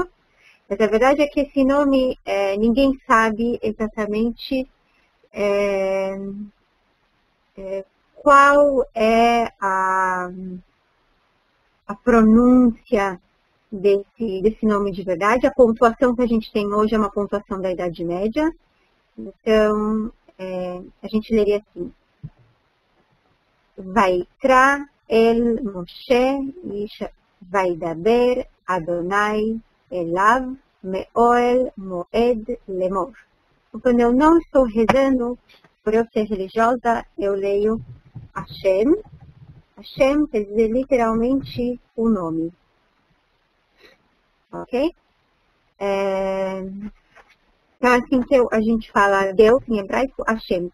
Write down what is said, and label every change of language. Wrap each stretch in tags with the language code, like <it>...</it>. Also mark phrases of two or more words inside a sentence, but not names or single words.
<pt>Mas a verdade é que esse nome, ninguém sabe exatamente qual é a pronúncia desse nome de verdade. A pontuação que a gente tem hoje é uma pontuação da Idade Média. Então, a gente leria assim.</pt> <he>ויקרא אל משה איש וידבר אדוני אליו מאוהל מועד לאמור.</he> <pt>Quando eu não estou rezando, por eu ser religiosa, eu leio Hashem. Hashem quer dizer literalmente o nome. Ok? Então, assim que a gente fala Deus em hebraico, Hashem.</pt>